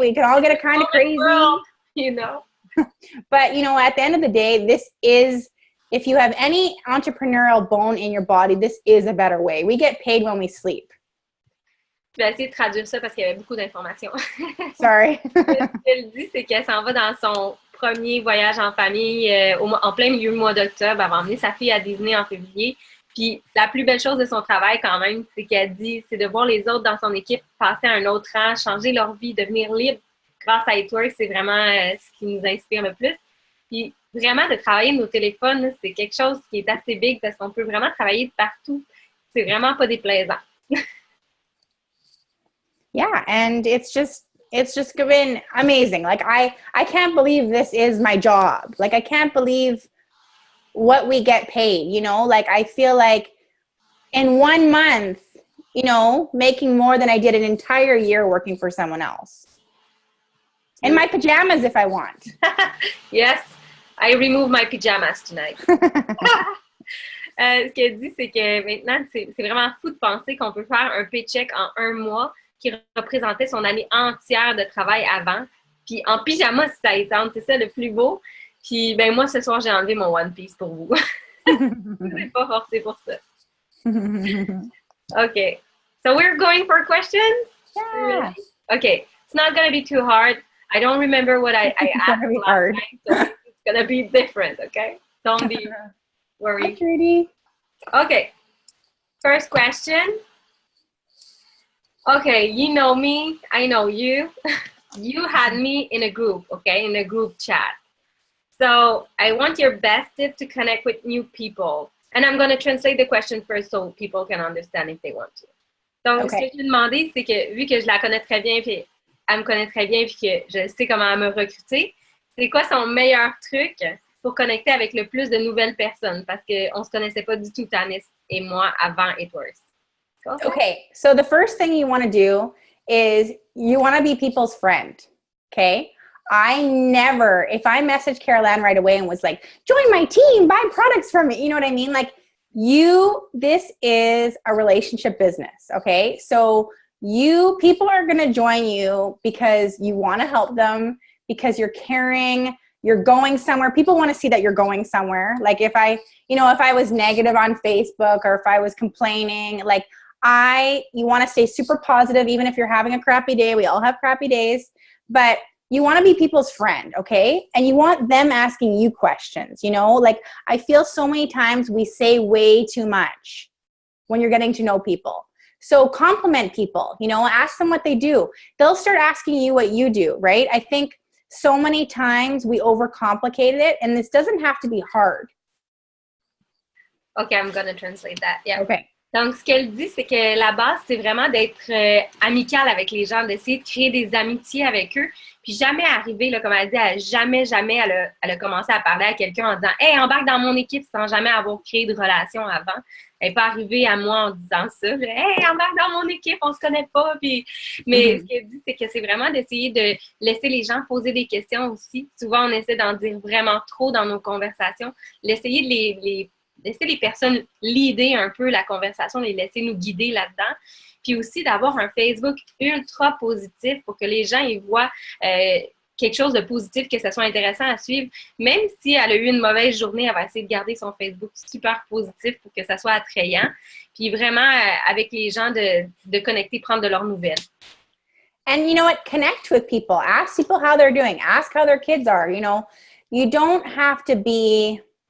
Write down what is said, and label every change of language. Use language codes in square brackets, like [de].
[en] We can all get kind of crazy, world, But, at the end of the day, this is, if you have any entrepreneurial bone in your body, this is a better way. We get paid when we sleep. [fr] Je vais essayer de traduire ça parce qu'il y avait beaucoup d'informations. [en] Sorry. [fr] Ce qu'elle dit, c'est qu'elle s'en va dans son premier voyage en famille en plein milieu du mois d'octobre. Elle va emmener sa fille à Disney en février. Puis la plus belle chose de son travail quand même, c'est qu'elle dit, c'est de voir les autres dans son équipe passer à un autre rang, changer leur vie, devenir libre grâce à It Works. C'est vraiment ce qui nous inspire le plus. Puis vraiment de travailler nos téléphones, c'est quelque chose qui est assez big parce qu'on peut vraiment travailler de partout. C'est vraiment pas déplaisant. [en] Yeah, and it's just been amazing. I can't believe this is my job. I can't believe what we get paid, I feel like in 1 month, making more than I did an entire year working for someone else. In my pajamas if I want. Yes, I remove my pajamas tonight. [fr] Ce qu'elle dit, c'est que maintenant, c'est vraiment fou de penser qu'on peut faire un paycheck en 1 mois qui représentait son année entière de travail avant. Puis en pyjama, si ça étend, c'est ça le plus beau. Puis ben moi, ce soir, j'ai enlevé mon One Piece pour vous. C'est pas forcé pour ça. [en] OK. So we're going for questions? Yeah. Really? OK. It's not going to be too hard. I don't remember what I asked last hard. time, so it's going to be different, okay? Don't be worried. Hi, Trudy. Okay. First question. Okay, you know me, I know you. You had me in a group, okay, in a group chat. So I want your best tip to connect with new people. And I'm going to translate the question first so people can understand if they want to. [fr] Donc, Ce que je lui ai demandé, c'est que vu que je la connais très bien, puis elle me connaît très bien, puis que je sais comment me recruter, c'est quoi son meilleur truc pour connecter avec le plus de nouvelles personnes? Parce qu'on ne se connaissait pas du tout, Tannis et moi, avant It Works. [en] Okay, so the first thing you want to do is you want to be people's friend, okay? I never, if I messaged Carol-Ann right away and was like, join my team, buy products from me, you know what I mean? This is a relationship business, okay? So people are going to join you because you want to help them, because you're caring, you're going somewhere. People want to see that you're going somewhere. If I was negative on Facebook or if I was complaining, you want to stay super positive, even if you're having a crappy day. We all have crappy days, but you want to be people's friend, okay? And you want them asking you questions, you know? Like, I feel so many times we say way too much when you're getting to know people. So compliment people, you know, ask them what they do. They'll start asking you what you do, right? I think so many times we overcomplicate it, and this doesn't have to be hard. Okay, I'm gonna translate that. Yeah. Okay. [fr] Donc, ce qu'elle dit, c'est que la base, c'est vraiment d'être amicale avec les gens, d'essayer de créer des amitiés avec eux, puis jamais arriver, là, comme elle dit, jamais, elle a commencé à parler à quelqu'un en disant « Hey, embarque dans mon équipe » sans jamais avoir créé de relation avant. Elle n'est pas arrivée à moi en disant ça. « Hey, embarque dans mon équipe, on se connaît pas. » Puis, mais ce qu'elle dit, c'est que c'est vraiment d'essayer de laisser les gens poser des questions aussi. Souvent, on essaie d'en dire vraiment trop dans nos conversations. L'essayer de laisser les personnes leader un peu la conversation, les laisser nous guider là-dedans. Puis aussi d'avoir un Facebook ultra positif pour que les gens y voient quelque chose de positif, que ce soit intéressant à suivre. Même si elle a eu une mauvaise journée, elle va essayer de garder son Facebook super positif pour que ça soit attrayant. Puis vraiment, avec les gens, de connecter, prendre de leurs nouvelles. [en] And you know what? Connect with people. Ask people how they're doing. Ask how their kids are. You know, you don't have to be...